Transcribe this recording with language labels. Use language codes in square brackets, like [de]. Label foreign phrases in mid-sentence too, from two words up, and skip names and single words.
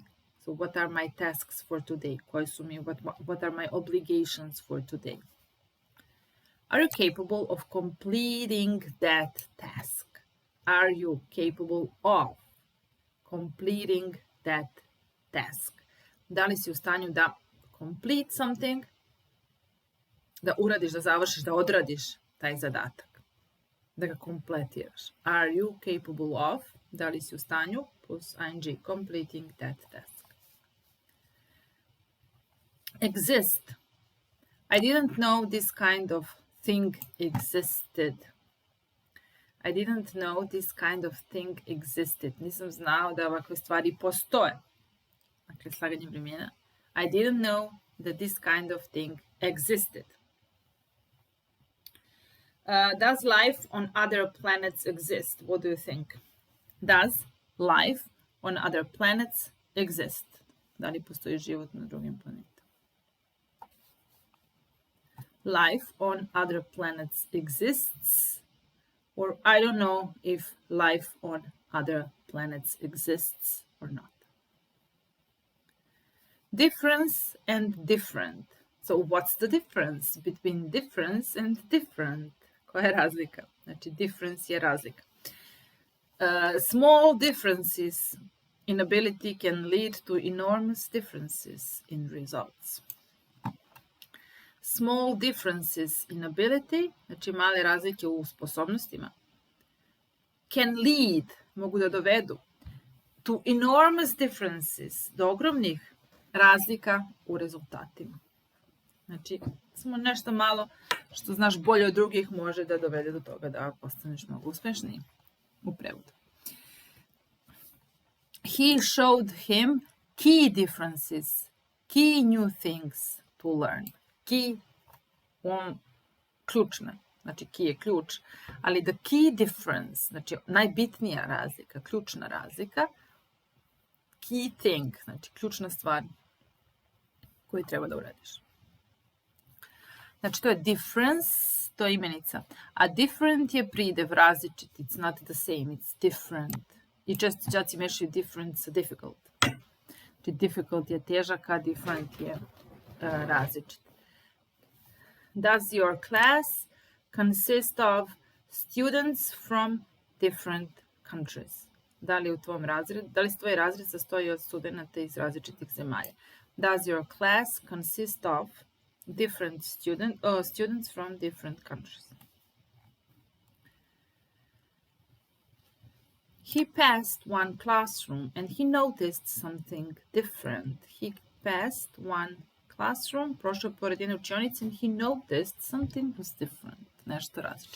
[en] So what are my tasks for today? What are my obligations for today? Are you capable of completing that task? Are you capable of completing that task? [sr] Da li si u stanju da [en] complete something, [sr] da uradiš, da završiš, da odradiš taj zadatak, da ga kompletiraš? [en] Are you capable of, [sr] da li si u stanju, [en] plus ing, completing that task. Exist. I didn't know this kind of thing existed. I didn't know this kind of thing existed. [sr] Nisam znao da ovakve stvari postoje. Dakle, slaganje vremena. [en] I didn't know that this kind of thing existed. Does life on other planets exist? What do you think? Does life on other planets exist. [sr] Da li postoji život na drugim planetama? [en] Life on other planets exists, or I don't know if life on other planets exists or not. Difference and different. So what's the difference between difference and different? [sr] Koja je razlika? Znači, difference je razlika. [en] Small differences in ability can lead to enormous differences in results. Small differences in ability, [sr] znači male razlike u sposobnostima, [en] can lead, [sr] mogu da dovedu, [en] to enormous differences, [sr] do ogromnih razlika u rezultatima. Znači, samo nešto malo što znaš bolje od drugih može da dovede do toga da postaneš mnogo uspešniji u prevodu. [en] He showed him key differences, key new things to learn. Key, [sr] ključna, znači key je ključ, ali [en] the key difference, [sr] znači najbitnija razlika, ključna razlika, [en] key thing, [sr] znači ključna stvar koju treba da uradiš. Znači to je difference, to je imenica, a different je pridev, različit, [en] it's not the same, it's different. [sr] I često đaci mešaju different sa difficult. Znači difficult je težak, a different je različit. [en] Does your class consist of students from different countries? [sr] Da li se tvoj razred sastoji od studenta iz različitih zemalja? [en] Does your class consist of different students from different countries? He passed one classroom and he noticed something different. He passed one classroom, [sr] prošao pored jedne učionice, [en] and he noticed something was different. [sr] Nešto različito.